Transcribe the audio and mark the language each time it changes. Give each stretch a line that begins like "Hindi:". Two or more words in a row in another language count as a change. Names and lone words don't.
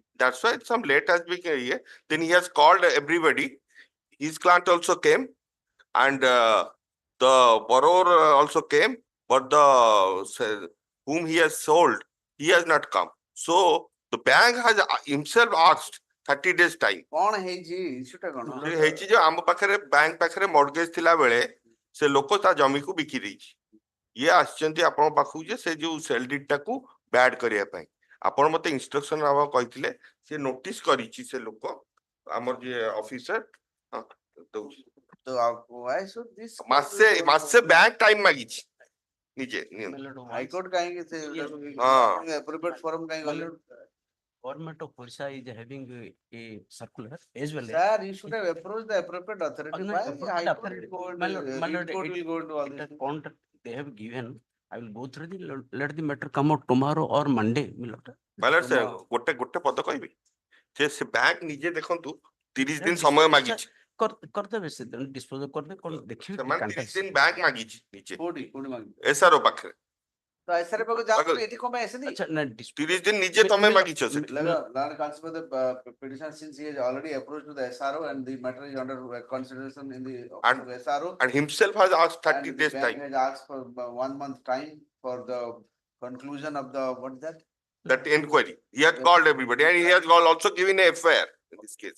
English: That's why some late has been here. Then he has called everybody. His client also came, and the borrower also came, but the whom he has sold, he has not come. So the bank has himself asked 30 days time.
Odia: କଣ ହେଇଛି ଇସ୍ୟୁଟା କଣ ସେ ହେଇଛି ଯେ ଆମ ପାଖରେ ବ୍ୟାଙ୍କ ପାଖରେ ମର୍ଗେଜ ଥିଲା ବେଳେ ସେ ଲୋକ ତା ଜମିକୁ ବିକି ଦେଇଛି ଇଏ ଆସିଛନ୍ତି ଆପଣଙ୍କ ପାଖକୁ ଯେ ସେ ଯୋଉ
English: sale deed
Odia: ଟାକୁ ବ୍ୟାଡ୍ କରିବା ପାଇଁ ଆପଣ ମତେ ଇନଷ୍ଟ୍ରକ୍ସନ ନେବାକୁ କହିଥିଲେ ସେ ନୋଟିସ କରିଛି ସେ ଲୋକ ଆମର ଯିଏ ଅଫିସର ଦଉଛି
English: ତ why should this
Odia: ମାସେ ବ୍ୟାଙ୍କ ଟାଇମ ମାଗିଛି ନିଜେ ହାଇକୋର୍ଟ କାହିଁକି ସେ ହଁ।
English: appropriate forum
Odia: କାହିଁକି ଗଲେ
English: Government of Odisha is having a circular as well as. sir you should have approached the appropriate authority No, why appropriate high court authority. will go My lord, court it- will go into all The this contract they have given, I will go through let the matter come out tomorrow or Monday, my lord.
Odia: ମାନେ ସେ ଗୋଟେ ପଦ କହିବି ସେ ବ୍ୟାଙ୍କ ନିଜେ ଦେଖନ୍ତୁ 30 ଦିନ
English: Yes,
Odia: ସମୟ
English: yes,
Odia: ମାଗିଛି କରିଦେବେ ସେ ଡିସ୍ପୋଜ କରିଦେବେ କଣ ଦେଖିବେ ସେମାନେ କି 30 ଦିନ ବ୍ୟାଙ୍କ ମାଗିଛି ନିଜେ କୋଉଠି ମାଗିବି? ଏସଆରଓ ପାଖରେ ତ ଏସଆରଓ ପାଖକୁ ଯାଆନ୍ତୁ, ଏଠି କଣ ପାଇଁ ଆସିନି? ଆଚ୍ଛା ନା 30 ଦିନ ନିଜେ ତମେ ମାଗିଛ ସେଠି
English: Learned consider the petition since he has already approached to the SRO and the matter is under consideration in the And- office of SRO. and himself has asked 30 And the days bank time has asked for 1 month time for the conclusion of the, what is that? that inquiry. He has Yes. called everybody and he has also given a FIR in this case.